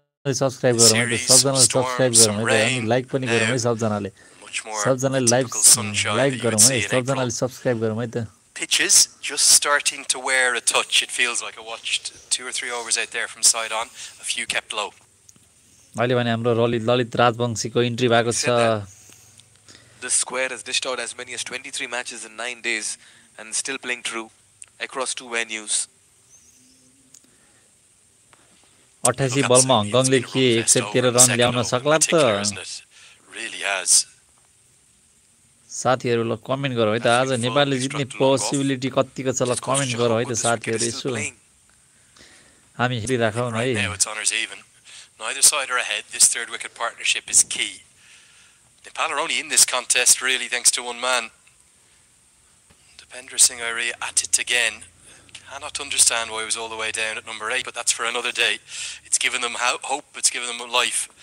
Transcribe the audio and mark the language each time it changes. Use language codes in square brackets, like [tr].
[ne] Subscribe गरौँ है सबजनाले सब्स्क्राइब गरौँ है अनि लाइक पनि गरौँ है सबजनाले सबजनाले लाइक गरौँ है सबजनाले सब्स्क्राइब गरौँ है त [en] Pitches just starting to wear a touch. It feels like I watched 2 or 3 overs out there from side on. A few kept low. [ne] अहिले भने हाम्रो ललित राजवंशीको इन्ट्री भएको छ. [en] This square has dished out as many as 23 matches in 9 days and still playing true across 2 venues. [ne] 88 बलमा हङकङले के 113 run ल्याउन सक्ला त [en] Really has. [ne] साथीहरुले कमेन्ट गरौ है त आज नेपालले जित्ने पोसिबिलिटी कतिको छ ल कमेन्ट गरौ है त साथीहरु यसो हामी हेरिराखौ न है. [en] Neither side are ahead. This third wicket partnership is key. Nepal are only in this contest really thanks to one man. Dipendra Singh Irie at it again. Cannot understand why he was all the way down at number 8, but that's for another day. It's given them hope, it's given them life.